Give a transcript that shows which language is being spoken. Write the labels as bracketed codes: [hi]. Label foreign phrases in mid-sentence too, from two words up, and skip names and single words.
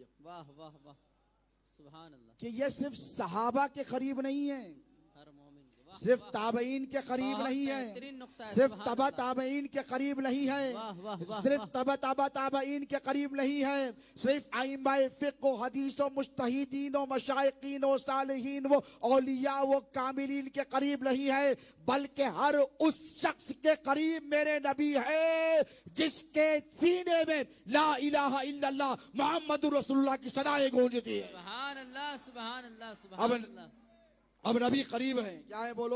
[ur] واہ واہ واہ. [ar] سبحان اللہ. [ur] کہ یہ صرف صحابہ کے قریب نہیں ہے، ہر مومن کو. واہ صرف واہ. تابعین کے قریب بہت نہیں ہے، بہترین نقطہ ہے. صرف سبحان تبع اللہ. تابعین کے قریب نہیں ہے، واہ واہ واہ صرف واہ. تبع تابعین کے قریب نہیں ہے، صرف ائمہ فقہ و حدیث و مجتہدین و مشائقین و صالحین و اولیاء و کاملین کے قریب نہیں ہے، بلکہ ہر اس شخص کے قریب میرے نبی ہے جس کے سینے میں [ar] لا الہ الا اللہ محمد رسول اللہ [ur] کی صدائیں گونجتی ہے. [ar] سبحان اللہ سبحان اللہ سبحان اللہ. [ur] اب نبی قریب ہیں. کیا ہے بولو؟